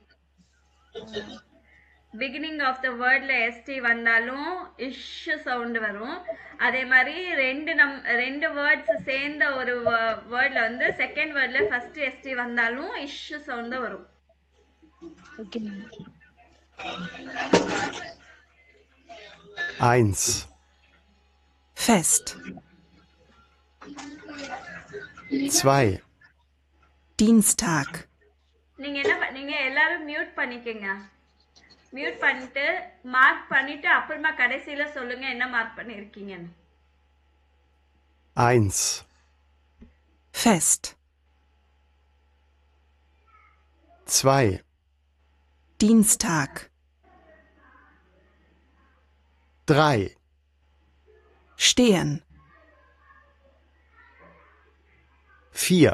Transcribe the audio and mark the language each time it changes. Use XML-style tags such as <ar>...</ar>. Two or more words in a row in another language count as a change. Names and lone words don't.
<en>beginning of the word-ல</en> <ta>எஸ்டி வந்தாலும்</ta> <en>ish sound</en> <ta>வரும். அதே மாதிரி ரெண்டு வேர்ட்ஸ் சேர்ந்த ஒரு வேர்ட்ல வந்து</ta> <en>second word-ல first ST</en> <ta>வந்தாலும்</ta> <en>ish sound</en> <ta>தான் வரும்.</ta> <en>okay ma'am.</en> <de>1. Fest. 2. Dienstag.</de> <ta>நீங்க என்ன பண்ணீங்க? எல்லாரும் மியூட் பண்ணிக்கங்க. மியூட் பண்ணிட்டு மார்க் பண்ணிட்டு அப்புறமா கடைசியில சொல்லுங்க என்ன மார்க் பண்ணிருக்கீங்கன்னு.</ta> <de>1, Fest. 2, Dienstag. 3, Stehen. 4,</de>